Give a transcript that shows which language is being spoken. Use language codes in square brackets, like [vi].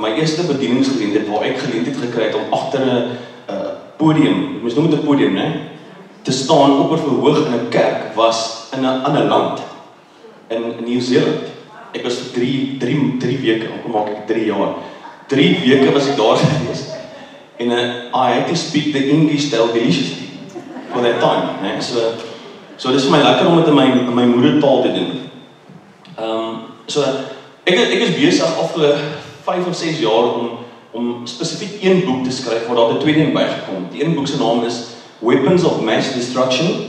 [af] My eerste bedieningsgeleentheid waar ek geleentheid gekry het om agter 'n podium, mens noem dit 'n podium, né? Te staan op 'n verhoog in 'n kerk was in 'n ander land in Nieu-Seeland. Ek was vir 3 weke, hoe maak ek 3 jaar? 3 weke was ek daar gewees. [en] En I had to speak the English style deliciously for that time, né? [af] So dis vir my lekker om dit in my moedertaal te doen. So ek is besig afgelope 5 of 6 jaar om spesifiek een boek te skryf waar daar 'n tweede een bygekom. Die een boek se naam is Weapons of Mass Destruction.